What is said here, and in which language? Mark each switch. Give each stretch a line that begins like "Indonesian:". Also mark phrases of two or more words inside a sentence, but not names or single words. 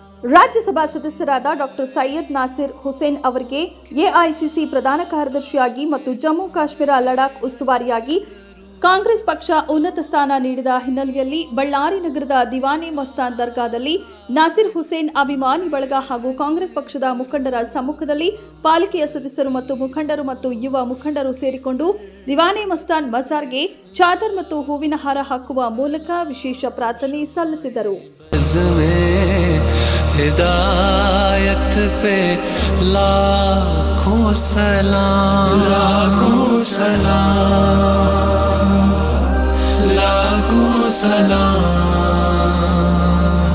Kannada: ರಾಜ್ಯಸಭಾ ಸದಸ್ಯರಾದ ಡಾಕ್ಟರ್ ಸೈಯದ್ ನಾಸಿರ್ ಹುಸೇನ್ ಅವರಿಗೆ ಎಐಸಿಸಿ ಪ್ರಧಾನ ಕಾರ್ಯದರ್ಶಿಯಾಗಿ ಮತ್ತು ಜಮ್ಮು ಕಾಶ್ಮೀರ ಲಡಾಖ್ ಉಸ್ತುವಾರಿಯಾಗಿ ಕಾಂಗ್ರೆಸ್ ಪಕ್ಷ ಉನ್ನತ ಸ್ಥಾನ ನೀಡಿದ ಹಿನ್ನೆಲೆಯಲ್ಲಿ ಬಳ್ಳಾರಿ ನಗರದ ದಿವಾನೆ ಮಸ್ತಾನ್ ದರ್ಗಾದಲ್ಲಿ ನಾಸಿರ್ ಹುಸೇನ್ ಅಭಿಮಾನಿ ಬಳಗ ಹಾಗೂ ಕಾಂಗ್ರೆಸ್ ಪಕ್ಷದ ಮುಖಂಡರ ಸಮ್ಮುಖದಲ್ಲಿ ಪಾಲಿಕೆಯ ಸದಸ್ಯರು ಮತ್ತು ಮುಖಂಡರು ಮತ್ತು ಯುವ ಮುಖಂಡರು ಸೇರಿಕೊಂಡು ದಿವಾನೆ ಮಸ್ತಾನ್ ಮಜಾರ್ಗೆ ಚಾದರ್ ಮತ್ತು ಹೂವಿನ ಹಾರ ಹಾಕುವ ಮೂಲಕ ವಿಶೇಷ ಪ್ರಾರ್ಥನೆ ಸಲ್ಲಿಸಿದರು.
Urdu: हिदायत पे लाखों सलाम, लाखों सलाम, लाखों सलाम.